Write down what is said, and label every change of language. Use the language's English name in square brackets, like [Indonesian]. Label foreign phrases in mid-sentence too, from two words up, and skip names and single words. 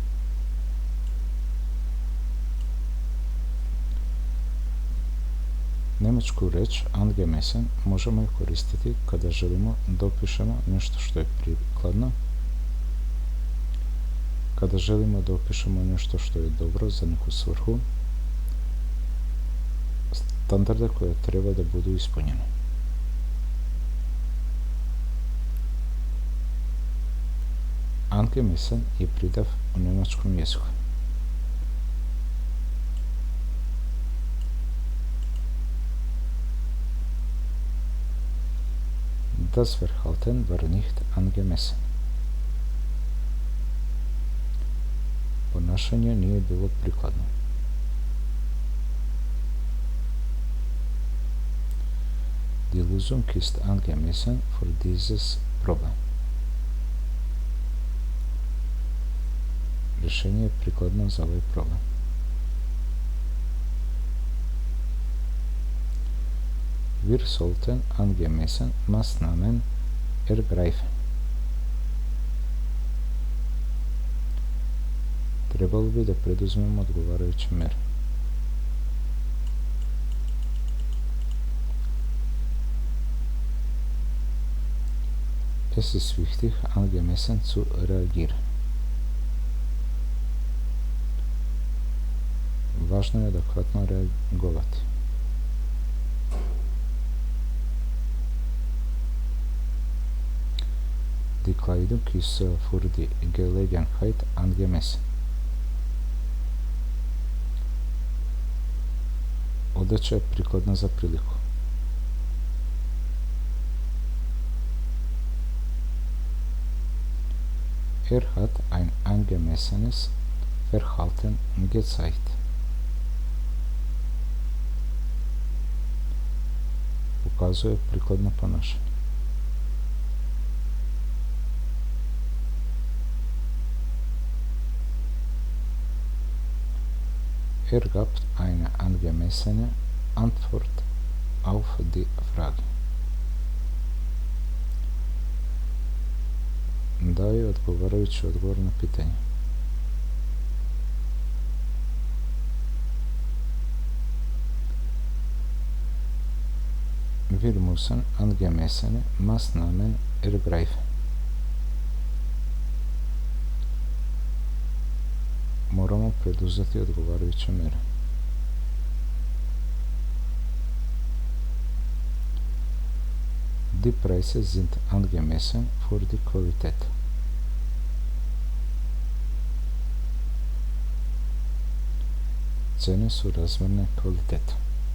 [Serbian] Njemačku reč angemessen možemo i koristiti kada želimo da opišemo nešto što je prikladno, kada želimo da opišemo nešto što je dobro za neku svrhu, standarde koje treba da budu ispunjene. Angemessen je pridav u njemačkom jeziku. [German] Das Verhalten war nicht angemessen. [Serbian] Ponašanje nije bilo prikladno. [German] Die Lösung ist angemessen für dieses Problem. [Serbian] Rješenje je prikladno za ovaj problem. [German] Wir sollten angemessen Maßnahmen ergreifen. [Serbian] Trebalo bi da preduzmemo odgovarajuće mere. [German] Es ist wichtig, angemessen zu reagieren. [Serbian] Važno je adekvatno reagovati. [German] Die Kleidung ist für die Gelegenheit angemessen. [Serbian] Odeća je prikladna za priliku. [German] Er hat ein angemessenes Verhalten gezeigt. [Serbian] Pokazuje prikladno ponašanje. [German] Er gab eine angemessene Antwort auf die Frage. [Serbian] Dao je odgovarajući odgovor na pitanje. [German] Wir müssen angemessene Maßnahmen ergreifen. [Serbian] Moramo preduzeti odgovarajuće mere. [German] Die Preise sind angemessen für die Qualität. [Serbian] Cene su razmjerne kvalitetu.